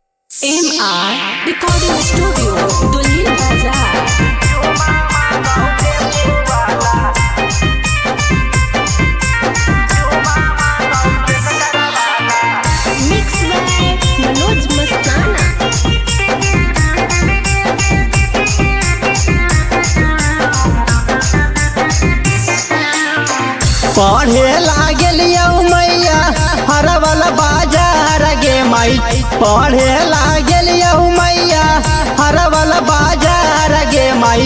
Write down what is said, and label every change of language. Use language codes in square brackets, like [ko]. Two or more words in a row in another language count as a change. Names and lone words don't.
[en] MR Recording Studio, Dulhin Bazaar. Mix by Manoj Mastana. [mai] पढ़े लागलियौ मैया हरवल बाजार गे माई। पढ़े लागलियौ मैया हरवल बाजार गे माई।